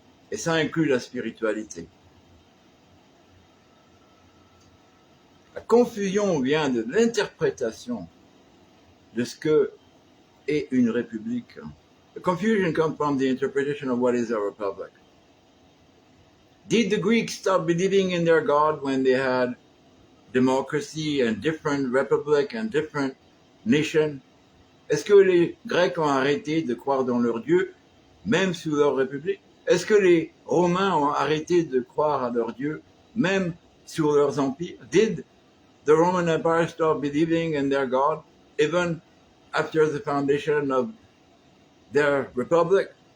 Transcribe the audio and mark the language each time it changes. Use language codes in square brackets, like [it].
[fr] Et ça inclut la spiritualité. La confusion vient de l'interprétation de ce que est une république. [en] The confusion comes from the interpretation of what is a republic. Did the Greeks stop believing in their God when they had democracy and different republic and different nation? [fr] Est-ce que les Grecs ont arrêté de croire dans leur Dieu, même sous leur république? Est-ce que les Romains ont arrêté de croire à leur Dieu, même sous leurs empires? [en] Did the Roman Empire stop believing in their God, even after the foundation of their republic?